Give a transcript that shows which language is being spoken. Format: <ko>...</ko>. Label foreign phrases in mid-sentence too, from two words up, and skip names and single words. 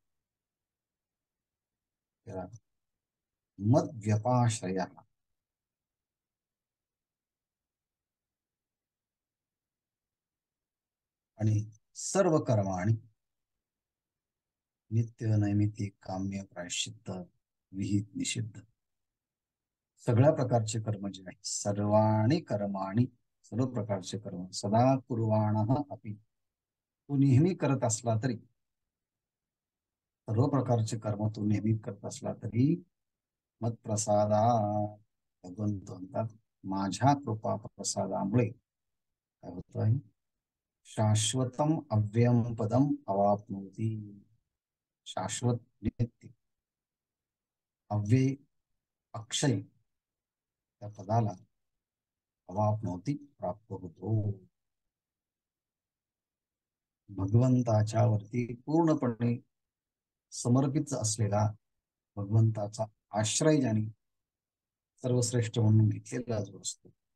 <sa>मद व्यपाश्रय,</sa> <mr>आणि सर्व कर्माणी नित्य नैमित्तिक काम्य प्रायश्चित्त विहित निषिद्ध सगळ्या प्रकारचे कर्म जे आहेत,</mr> <sa>सर्वाणी कर्माणी</sa> <mr>सर्व प्रकारचे कर्म</mr> <sa>सदा कुर्वाणः अपि,</sa> <mr>तू नेहमी करत असला तरी, सर्व प्रकारचे कर्म तू नेहमी करत असला तरी मत्प्रसादा, भगवंत म्हणतात माझ्या कृपा प्रसादामुळे काय होत आहे,</mr> <sa>शाश्वतम अव्ययम पदम अवाप्नोति.</sa> <mr>शाश्वत नित्य अव्यय अक्षय त्या पदाला अवाप्नोति प्राप्त होतो. भगवंताच्या वरती पूर्णपणे समर्पित असलेला भगवंताचा आश्रय ज्याने सर्वश्रेष्ठ म्हणून घेतलेला जो असतो</mr>